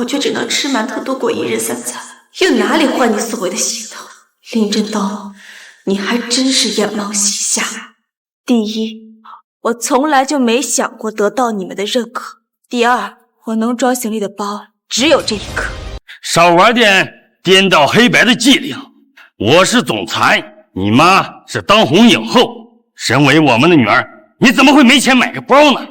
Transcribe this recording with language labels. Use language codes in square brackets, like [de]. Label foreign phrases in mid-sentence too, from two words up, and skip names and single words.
[zh] 却只能吃馒头度过一日三餐，又哪里换你所谓的行头？林振东，你還真是眼冒喜下。第一，我從來就沒想過得到你們的認可。第二，我能裝行李的包只有這一個。少玩點顛倒黑白的伎倆。我是總裁，你媽是當紅影后，身為我們的女兒，你怎麼會沒錢買個包呢？